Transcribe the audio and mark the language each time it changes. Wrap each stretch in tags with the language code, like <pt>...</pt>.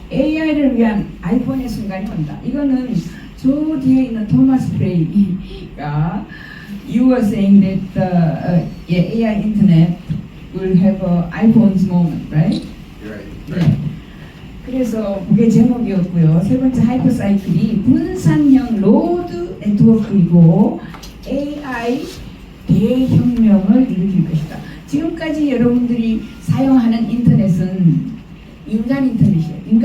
<ko>AI를 위한 아이폰의 순간이 온다. 이거는 저 뒤에 있는 토마스 프레이가</ko> <en>You were saying that AI internet will have a iPhone's moment, right?</en> <ko>네. 그래서 그게 제목이었고요. 세 번째 하이퍼사이클이 분산형 로드 네트워크이고 AI 대혁명을 일으킬 것이다. 지금까지 여러분들이 사용하는 인터넷은 인간 인터넷이에요.</ko>